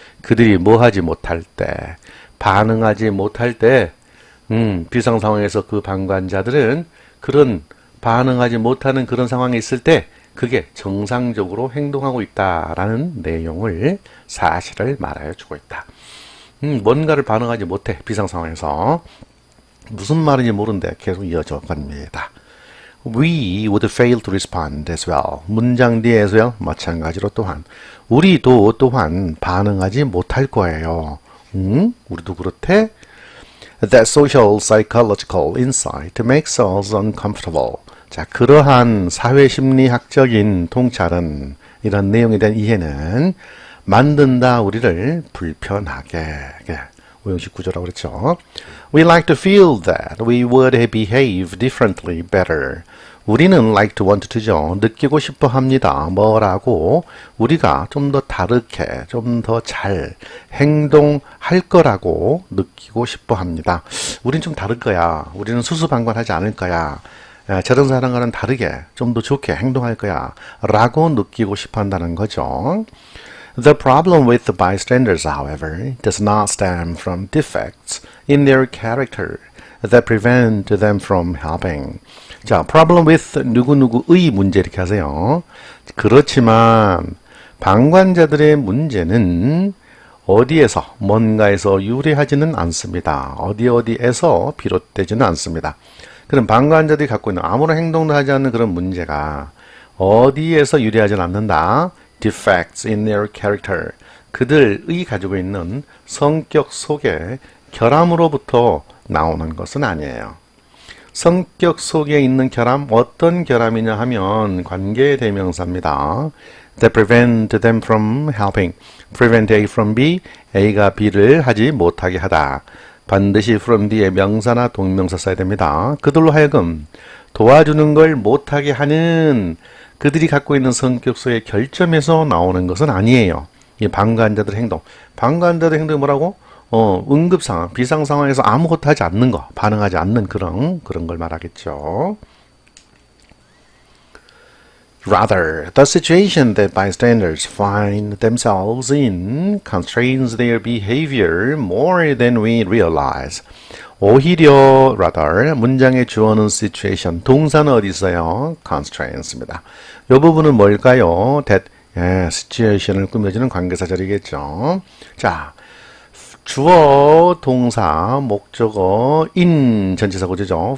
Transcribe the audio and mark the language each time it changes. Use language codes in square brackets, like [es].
[ko] 그들이 뭐 하지 못할 때, 반응하지 못할 때, 비상 상황에서 그 방관자들은 그런 반응하지 못하는 그런 상황에 있을 때 그게 정상적으로 행동하고 있다라는 내용을, 사실을 말하여 주고 있다. 뭔가를 반응하지 못해, 비상 상황에서. 무슨 말인지 모르는데 계속 이어져 갑니다. [en] We would fail to respond as well. [ko] 문장 뒤에 [en] as well [ko] 마찬가지로 또한 우리도 또한 반응하지 못할 거예요. 우리도 그렇대? [en] That social psychological insight makes us uncomfortable. [ko] 자, 그러한 사회심리학적인 통찰은 이런 내용에 대한 이해는 만든다 우리를 불편하게. 오형식 구조라고 그랬죠. [en] We like to feel that we would behave differently better. [ko] 우리는 [en] like to want to [ko] 죠. 느끼고 싶어 합니다. 뭐라고? 우리가 좀 더 다르게, 좀 더 잘 행동할 거라고 느끼고 싶어 합니다. 우린 좀 다를 거야. 우리는 수수방관하지 않을 거야. 저런 사람과는 다르게, 좀 더 좋게 행동할 거야. 라고 느끼고 싶어 한다는 거죠. [en] The problem with the bystanders, however, does not stem from defects in their character that prevent them from helping. [ko] 자, [en] problem with [ko] 누구누구의 문제 이렇게 하세요. 그렇지만 방관자들의 문제는 어디에서, 뭔가에서 유래하지는 않습니다. 어디에서 비롯되지는 않습니다. 그럼 방관자들이 갖고 있는 아무런 행동도 하지 않는 그런 문제가 어디에서 유래하지는 않는다. [en] Defects in their character. [ko] 그들의 가지고 있는 성격 속에 결함으로부터 나오는 것은 아니에요. 성격 속에 있는 결함, 어떤 결함이냐 하면 관계 대명사입니다. [en] That prevent them from helping. Prevent A from B, [ko] A가 B를 하지 못하게 하다. 반드시 from 뒤에 명사나 동명사 써야 됩니다. 그들로 하여금 도와주는 걸 못하게 하는 그들이 갖고 있는 성격 속의 결점에서 나오는 것은 아니에요. 이 방관자들의 행동. 방관자들의 행동이 뭐라고? 응급상황, 비상상황에서 아무것도 하지 않는 거, 반응하지 않는 그런 걸 말하겠죠. [en] Rather, the situation that bystanders find themselves in constrains their behavior more than we realize. [ko] 오히려 rather 문장의 주어는 situation, 동사는 어디 있어요? constrains입니다. 이 부분은 뭘까요? that situation을 꾸며주는 관계사절이겠죠. 자, 주어, 동사, 목적어, in 전치사 구조죠.